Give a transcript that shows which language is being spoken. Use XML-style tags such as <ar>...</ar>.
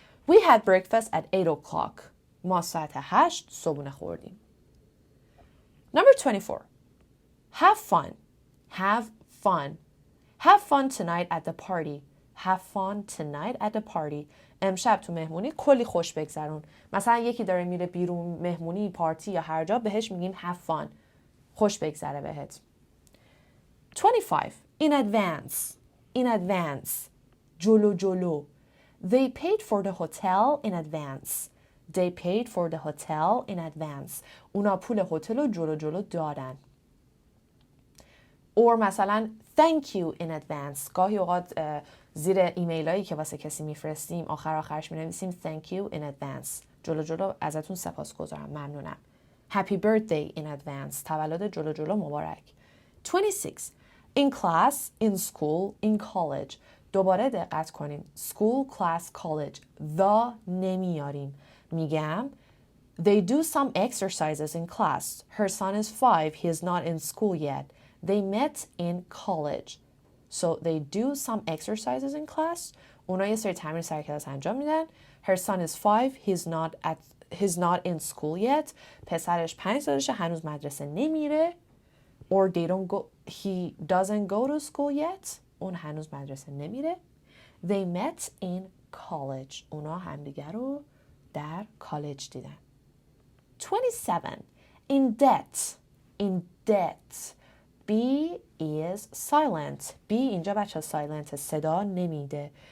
<en>We had breakfast at 8 o'clock.</en> <fa>ما ساعت 8 صبحونه خوردیم.</fa> <en>Number 24. Have fun. Have fun. Have fun tonight at the party. Have fun tonight at the party.</en> <fa>امشب تو مهمونی کلی خوش بگذرون. مثلا یکی داره میره بیرون مهمونی، پارتی یا هر جا، بهش میگیم have fun. خوش بگذره بهت.</fa> <en>25. In advance. In advance.</en> <fa>جلو.</fa> <en>They paid for the hotel in advance. They paid for the hotel in advance.</en> <fa>اونا پول هتل رو جلو دادن.</fa> <en>or مثلا thank you in advance.</en> <fa>گاهی اوقات زیر ایمیل هایی که واسه کسی میفرستیم آخرش مینویسیم thank you in advance. جلو ازتون سپاسگزارم، ممنونم.</fa> <en>happy birthday in advance.</en> <fa>تولد جلو مبارک. 26.</fa> <en>in class, in school, in college.</en> <fa>دوباره دقت کنین. school, class, college. the نمیاریم.</fa> <en>میگم they do some exercises in class. Her son is 5. He is not in school yet. They met in college. So they do some exercises in class.</en> <fa>اونا یه سری تمرین سر کلاس انجام میدن.</fa> <en>Her son is 5. He's not in school yet.</en> <fa>پسرش 5 سالشه، هنوز مدرسه نمیره.</fa> <en>Or he doesn't go to school yet.</en> <fa>اون هنوز مدرسه نمیره.</fa> <en>They met in college.</en> <fa>اونا همدیگر رو در کالج دیدن.</fa> <en>27. In debt. In debt. B is silent.</en> <fa>B اینجا بچه silent صدا نمیده.</fa>